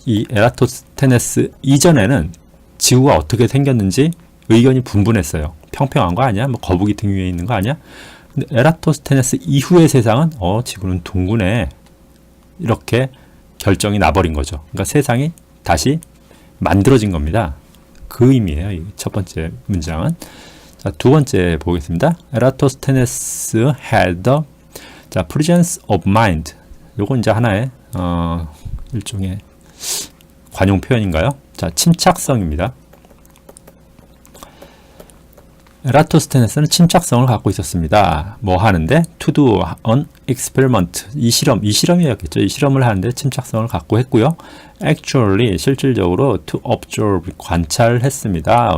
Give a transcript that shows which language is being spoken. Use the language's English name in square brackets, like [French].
[Korean] 에라토스테네스 이전에는 지구가 어떻게 생겼는지 의견이 분분했어요. 평평한 거 아니야? 뭐 거북이 등 위에 있는 거 아니야? 근데 에라토스테네스 이후의 세상은 지구는 둥근해. 이렇게 결정이 나버린 거죠. 그러니까 세상이 다시 만들어진 겁니다. 그 의미예요. 이 첫 번째 문장은. 자, 두 번째 보겠습니다. [English] Eratosthenes had the presence of mind. [Korean] 요건 이제 하나의 일종의 관용 표현인가요? 자, 침착성입니다. 에라토스테네스는 침착성을 갖고 있었습니다. 뭐 하는데? [English] To do an experiment. [Korean] 이 실험이었겠죠. 이 실험을 하는데 침착성을 갖고 했고요. Actually, 실질적으로 to observe, 관찰했습니다.